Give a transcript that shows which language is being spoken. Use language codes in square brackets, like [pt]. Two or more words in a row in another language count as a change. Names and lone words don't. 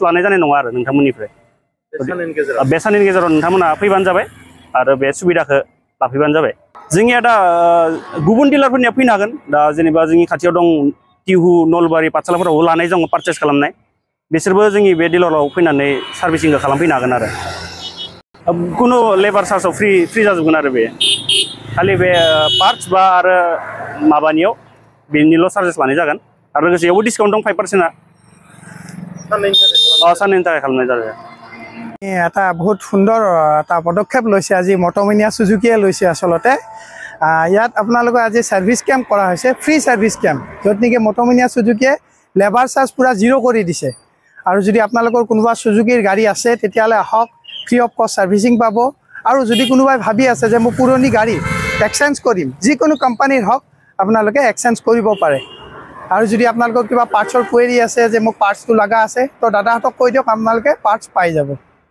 [brx] लानाय जानाय नङा आरो नोंथांमोननिफ्राय बे साननैनि गेजेराव नोंथांमोना फैबानो जाबाय आरो बे सुबिदाखौ लाफैबानो जाबाय जोंनिया दा गुबुन डिलारफोरनिया फैनो हागोन दा जेनेबा जोंनि खाथियाव दं टिहु नलबारि पाठशालाफोरावबो लानाय दं पारचेस खालामनाय बिसोरबो जोंनि बे डिलाराव फैनानै सार्भिसिंखौ खालामफैनो हागोन आरो कुनु लेबार चार्जआव फ्रि जाजोबगोन आरो बे खालि बे पार्ट्स बा आरो माबानियाव बेनिल' चार्जेस लानाय जागोन आरो लोगोसे बेयावबो डिसकाउन्ट दं 5%। साननैनि थाखाय खालामनाय जादों [as] এটা বহুত সুন্দৰ এটা পদক্ষেপ লৈছে আজি মট'মিনিয়া সুজুকিয়ে লৈছে আসলতে ইয়াত আপোনালোকৰ আজি [en] service camp [as] কৰা হৈছে [en] free service [as] কেম্প য'ত নেকি মট'মিনিয়া সুজুকিয়ে [en] labour charge [as] পুৰা জিৰ' কৰি দিছে আৰু যদি আপোনালোকৰ কোনোবা সুজুকিৰ গাড়ী আছে তেতিয়াহ'লে আহক [en] free of cost servicing [as] পাব আৰু যদি কোনোবাই ভাবি আছে যে মই পুৰণি গাড়ী এক্সচেঞ্জ কৰিম যিকোনো কোম্পানীৰ হওক আপোনালোকে এক্সচেঞ্জ কৰিব পাৰে আৰু যদি আপোনালোকৰ কিবা পাৰ্টছৰ কুৱেৰি আছে যে মোক পাৰ্টছটো লগা আছে তো দাদাহঁতক কৈ দিয়ক আপোনালোকে পাৰ্টছ পাই যাব।